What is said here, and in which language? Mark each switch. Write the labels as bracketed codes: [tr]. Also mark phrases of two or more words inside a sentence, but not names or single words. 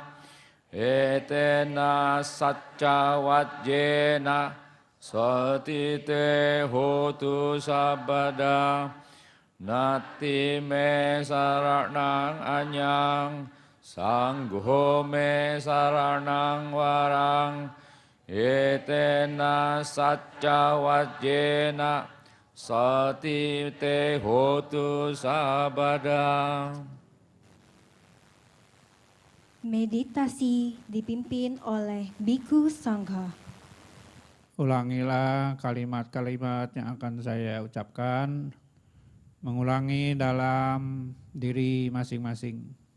[pi] etena sacca wajjena sati te hotu sabbada nati me saranang anyang sanggo me saranang warang etena sacca wajjena sati te hotu sabbada. [id] Meditasi dipimpin oleh Biku Sangha. Ulangilah kalimat-kalimat yang akan saya ucapkan, mengulangi dalam diri masing-masing.